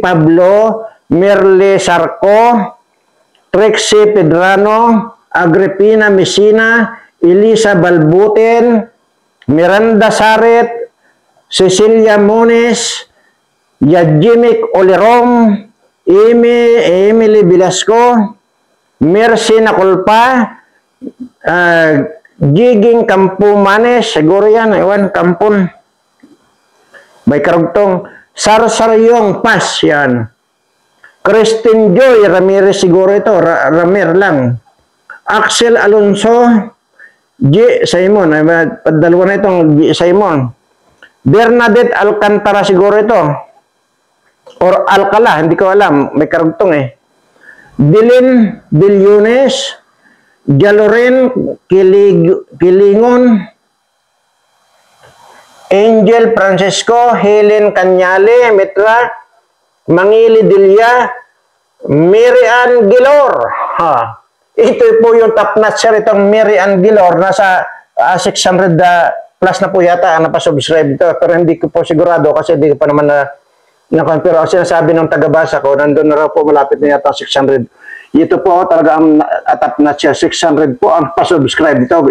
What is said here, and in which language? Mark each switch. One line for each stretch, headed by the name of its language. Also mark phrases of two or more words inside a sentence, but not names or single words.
Filipino: Pablo, Merle Sarco, Trixie Pedrano, Agripina Messina, Elisa Balbuten, Miranda Saret, Cecilia Mones, Yajimik Olerom, Emily Velasco, Mercy Nakulpa, Giging Kampumanes, siguro yan, ewan, Kampun. May karugtong, Sarsaryong Pas, yan. Christine Joy Ramirez, siguro ito, Ramir lang. Axel Alonso, G. Simon, dalawa na itong G. Simon. Bernadette Alcantara, siguro ito. Or Alcala, hindi ko alam, may karugtong eh. Dilin Bilyones, Jaloren Kilingon, Angel Francisco, Helen Canyale, Mitra, Mangili Dilia, Mary Ann Gilor. Ito po yung
English: top notch
Filipino: sir, itong Mary Ann Gilor. Nasa 600 plus na po yata ang napasubscribe ito. Pero hindi ko po sigurado kasi hindi ko pa naman pero ang sinasabi ng tagabasa ko, nandun na raw po malapit na yata 600. Ito po talaga ang
English: top notch
Filipino: siya, 600 po ang pasubscribe dito.